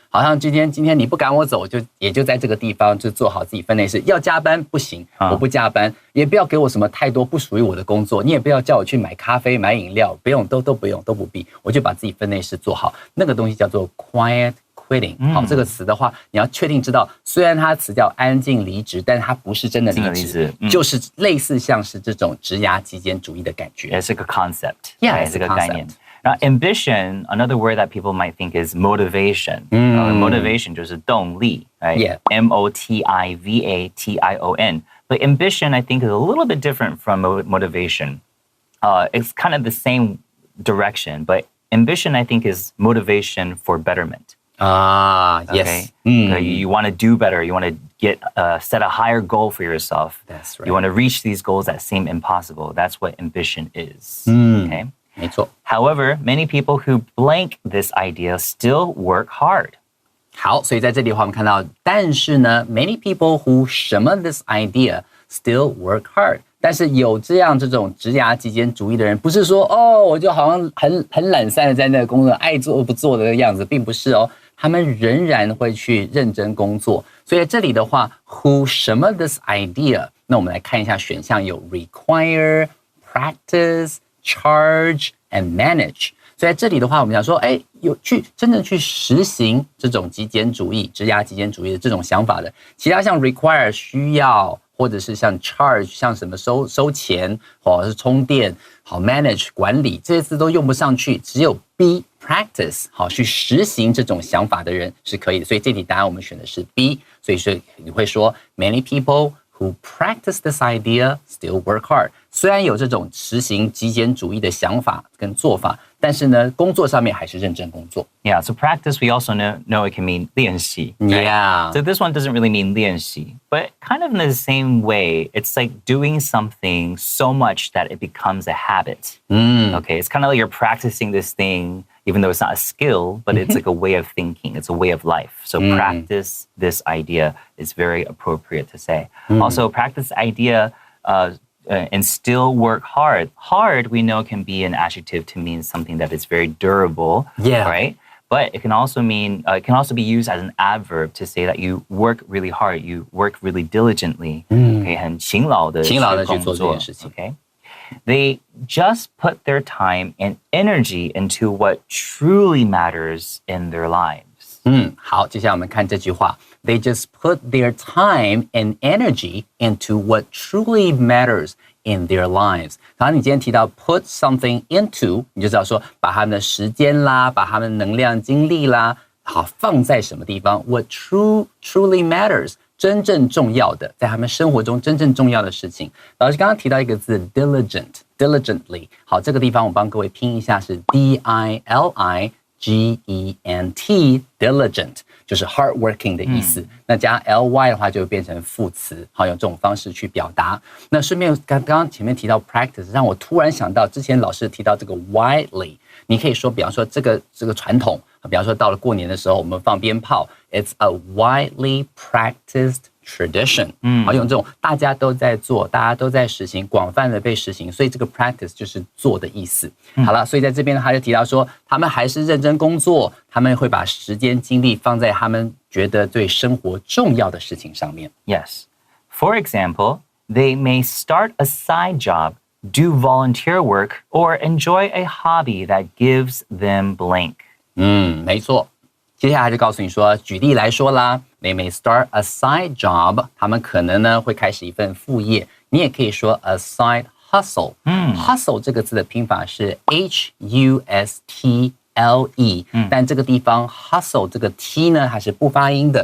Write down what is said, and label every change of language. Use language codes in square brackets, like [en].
[zh] 好像今天你不赶我走，也就在这个地方就做好自己分内事。要加班不行，我不加班，也不要给我什么太多不属于我的工作，你也不要叫我去买咖啡、买饮料，不用，都不用，都不必，我就把自己分内事做好。那个东西叫做 [en] quiet quitting。 [zh] 好，这个词的话，你要确定知道，虽然它词叫安静离职，但是它不是真的离职，就是类似像是这种职涯极简主义的感觉。 [en] It's like a concept. Yeah, it's a concept. Now, ambition, another word that people might think is motivation. Motivation [zh] 就是动力, [en] right? Yeah. motivation. But ambition, I think, is a little bit different from motivation. It's kind of the same direction, but ambition, I think, is motivation for betterment. Yes. Okay? You want to do better. You want to set a higher goal for yourself. That's right. You want to reach these goals that seem impossible. That's what ambition is. Okay? 没错。 However, many people who blank this idea still work hard. [zh] 好，所以在这里的话，我们看到，但是呢 ， [en] many people who [zh] 什么 [en] this idea still work hard。 [zh] 但是有这种职涯极简主义的人，不是说我就好像很懒散的在那个工作爱做不做的样子，并不是哦，他们仍然会去认真工作。所以这里的话 ，who 什么 [en] this idea， [zh] 那我们来看一下选项有 require、practice、charge and manage。所以在这里的话，我们讲说，有真正去实行这种极简主义、职涯极简主义的这种想法的，其他像 require 需要，或者是像 charge 像什么收钱，或者是充电，好 manage 管理这些字都用不上去，只有 [en] be practice [zh] 好去实行这种想法的人是可以的。所以这题答案我们选的是 B。所以说你会说 [en] many people who practice this idea still work hard。 [zh] 虽然有这种实行极简主义的想法跟做法，但是呢，工作上面还是认真工作。 [en] Yeah, so practice, we also know it can mean [zh] 练习. [en] Right? Yeah. So this one doesn't really mean [zh] 练习, [en] but kind of in the same way, it's like doing something so much that it becomes a habit. Okay, it's kind of like you're practicing this thing, even though it's not a skill, but it's like a way of thinking. It's a way of life. So practice this idea is very appropriate to say. Also, practice idea and still work hard. Hard, we know, can be an adjective to mean something that is very durable, right? But it can also mean, it can also be used as an adverb to say that you work really hard, you work really diligently. Okay, [zh] 很勤劳的去做这件事情。 [en] Okay? They just put their time and energy into what truly matters in their lives. [zh] 好，接下来我们看这句话。 [en] They just put their time and energy into what truly matters in their lives. [zh] 然后你今天提到 put something into， 你就知道说把他们的时间啦，把他们的能量、精力啦，好放在什么地方 ？ [en] What truly matters， [zh] 真正重要的，在他们生活中真正重要的事情。老师刚刚提到一个字 diligently， 好，这个地方我帮各位拼一下是 D-I-L-I-G-E-N-T， diligent。就是 hardworking 的意思。那加 ly 的话就会变成副词，好，用这种方式去表达。那顺便刚刚前面提到 practice， 让我突然想到之前老师提到这个 widely， 你可以说，比方说这个传统，比方说到了过年的时候，我们放鞭炮 ， [en] it's a widely practiced tradition， [zh] 好，用这种大家都在做，大家都在实行，广泛的被实行，所以这个 practice 就是做的意思。好了，所以在这边呢，他就提到说，他们还是认真工作，他们会把时间精力放在他们觉得对生活重要的事情上面。 [en] Yes. For example, they may start a side job, do volunteer work, or enjoy a hobby that gives them blank. [zh] 没错。接下来就告诉你说，举例来说啦 ， [en] they may start a side job， [zh] 他们可能呢会开始一份副业。你也可以说 [en] a side hustle。 [zh] hustle 这个字的拼法是 hustle，但这个地方 hustle 这个 t 呢它是不发音的，